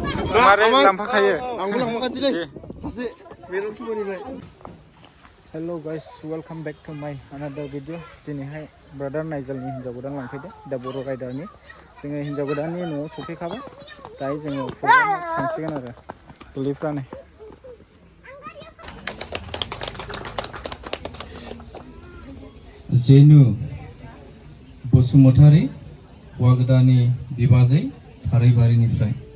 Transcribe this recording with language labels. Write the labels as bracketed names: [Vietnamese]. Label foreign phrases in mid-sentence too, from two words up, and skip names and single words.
[English] Hello guys, welcome back to my another video. [Bodo] Dinihai brother Nigel ni hinjaw godan langfaido. Da boro rider ni. जोङो hinjaw godan ni न'आव सफैखाबाय. दायो जोङो थांसिगोन आरो गोरलैफ्रानो. जेनु बसुमतारी हौवा गोदाननि बिबाजै थारैबारिनिफ्राय